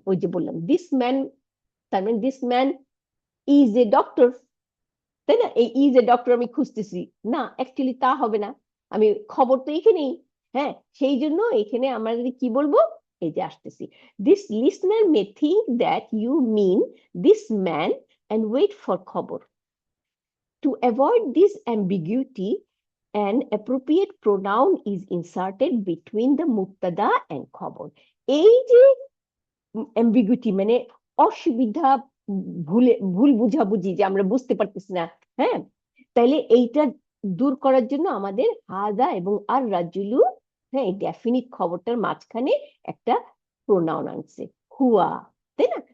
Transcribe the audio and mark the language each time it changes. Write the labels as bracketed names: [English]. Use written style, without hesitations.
[Bangla] ওই যে বললাম দিস ম্যান, তার মানে [English] this man is a doctor, [Bangla] তাই না? এই ইজ এ ডক্টর আমি খুঁজতেছি না, অ্যাকচুয়ালি তা হবে না, আমি খবর তো এখানেই, হ্যাঁ, সেই জন্য এখানে আমরা যদি কি বলবো, এই যে আসতেছি, [English] this listener may think that you mean this man and wait for [Bangla] খবর. [English] To avoid this ambiguity, an appropriate pronoun is inserted between the mubtada and খবর. [Bangla] এই যে ambiguity মানে অসুবিধা, ভুল বুঝাবুঝি, যে আমরা বুঝতে পারতেছি না, হ্যাঁ, তাইলে এইটা দূর করার জন্য আমাদের হাজা এবং আর রাজুলু, হ্যাঁ, এই ডেফিনিট খবরটার মাঝখানে একটা প্রোনাউন আনছে, হুয়া, তাই না?